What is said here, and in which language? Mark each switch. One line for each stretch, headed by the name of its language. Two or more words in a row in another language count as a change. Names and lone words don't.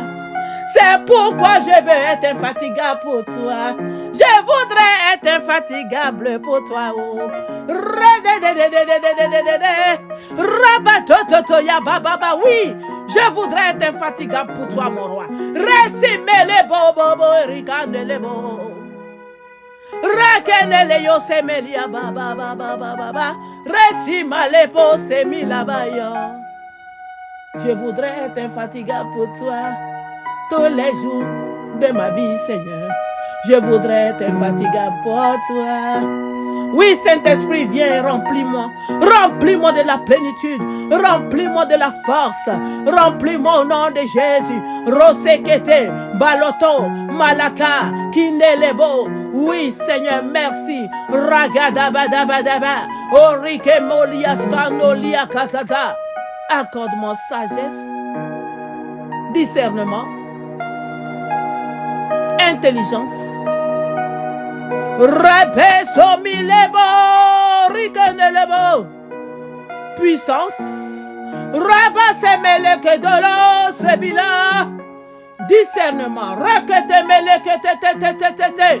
French: C'est pourquoi je veux être infatigable pour toi. Je voudrais être infatigable pour toi. Oui, je voudrais être infatigable pour toi, mon roi. Resimele bobo rikane lebo. Rakenele yo semelia baba. Resimale po semila baya. Je voudrais être infatigable pour toi. Tous les jours de ma vie, Seigneur, je voudrais être infatigable pour toi. Oui, Saint-Esprit, viens, remplis-moi. Remplis-moi de la plénitude. Remplis-moi de la force. Remplis-moi au nom de Jésus. Rosekete, Baloto, Malaka, Kinelebo. Oui, Seigneur, merci. Ragadabadabadaba. Orike molia scanolia katata. Accorde-moi sagesse, discernement, intelligence. Repeso milebo, rikenelebo. Puissance. Rabase meleke dolo sebila. Discernement. Rakete meleke te.